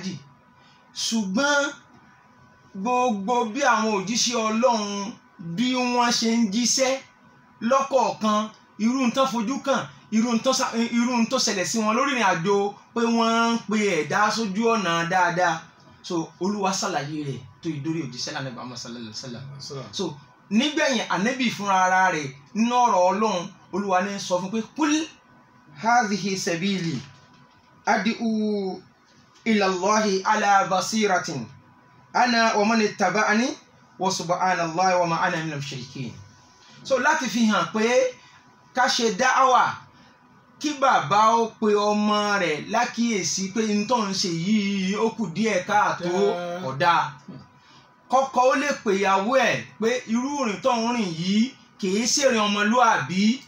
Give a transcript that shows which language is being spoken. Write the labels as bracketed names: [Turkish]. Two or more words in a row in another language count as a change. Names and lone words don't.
[Yoruba] Ṣùgbọ́n gbogbo bí àwọn òjíṣẹ́ Ọlọ́run bí wọ́n ṣe ń jíṣẹ́ lọ́kọ̀ọ̀kan, irú ń tán fojú kàn, irú ń tó ṣẹlẹ̀ sí wọn lórí ìrìn àjò pé wọ́n ń pe ẹ̀dá sójú ọ̀nà dáadáa. So Olúwa ṣàlàyé rẹ̀ tó ìdórí òjíṣẹ́ Ànábì Muhammad [Arabic] صلى الله عليه وسلم. [Yoruba] So nígbẹ̀yìn ànábì fúnra ara rẹ̀ nínú ọ̀rọ̀ Ọlọ́run, Olúwa ní sọ fún pé [Arabic] قل هذه سبيلي أدعو إلى الله على بصيرة أنا ومن اتبعني وسبحان الله وما أنا من المشركين. [Yoruba] So láti fi hàn pé ká ṣe dáwà, kí bàbá ó pe ọmọ rẹ̀ lákìyèsí pé n tó ń ṣe yìí ó kù díẹ̀ káàtó ọ̀dà. Kọ́kọ́ ó lè pè ìyàwó ẹ̀ pé irú ìrìn tó ń rìn yìí kìí ṣèrìn ọmọlúàbí.